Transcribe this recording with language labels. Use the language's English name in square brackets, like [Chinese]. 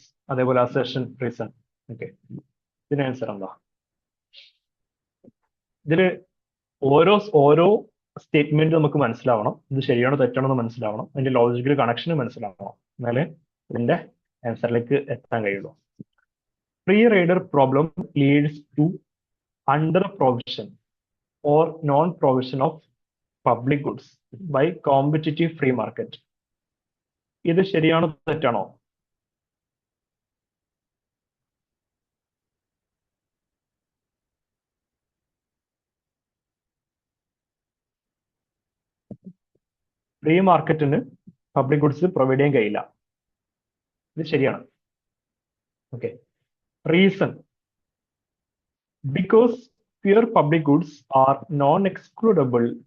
[Malayalam] അതേപോലെ assertion, reason. Okay, ഇതിന് answer എന്താ? ഇതില് ഓരോ സ്റ്റേറ്റ്മെന്റ് നമുക്ക് മനസ്സിലാവണം. ഇത് ശരിയാണോ തെറ്റാണോ എന്ന് മനസ്സിലാവണം. അതിന്റെ ലോജിക്കൽ കണക്ഷൻ മനസ്സിലാവണം. എന്നാലേ ഇതിന്റെ ആൻസറിലേക്ക് എത്താൻ കഴിയുള്ളൂ. [English] Free rider problem leads to under provision or non-provision of public goods by competitive free market. [Malayalam] ഇത് ശരിയാണോ തെറ്റാണോ? ഫ്രീ മാർക്കറ്റിന് പബ്ലിക് ഗുഡ്സ് പ്രൊവൈഡ് ചെയ്യാൻ കഴിയില്ല. ഇത് ശരിയാണ്. [English] Okay, reason because pure public goods are non-excludable.